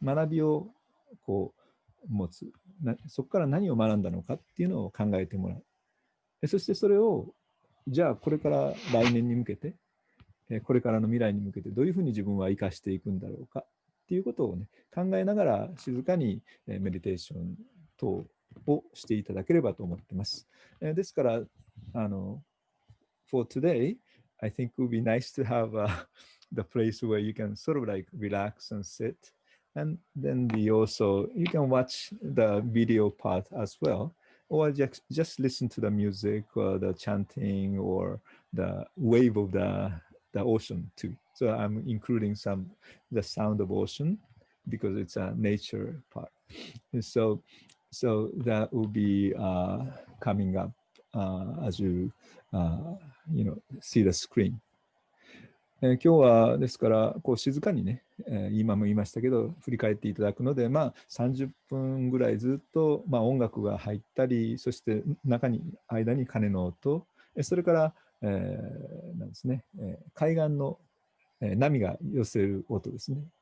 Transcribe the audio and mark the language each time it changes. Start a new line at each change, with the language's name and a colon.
Japanese: 学びをこう持つ。そこから何を学んだのかっていうのを考えてもらう。そしてそれをじゃあこれから来年に向けて、これからの未来に向けてどういうふうに自分は生かしていくんだろうかっていうことをね、考えながら静かにメディテーション等をしていただければと思っています。ですから、
English: for today, I think it would be nice to have the place where you can sort of like relax and sit. And then also, you can watch the video part as well, or just listen to the music or the chanting or the wave of the ocean too. So I'm including the sound of ocean because it's a nature part. And so that will be coming up as you see the screen.
Japanese: 今日はですからこう静かにね、今も言いましたけど振り返っていただくので、まあ、30分ぐらいずっと、まあ、音楽が入ったり、そして間に鐘の音、それから、なんですね、海岸の波が寄せる音ですね。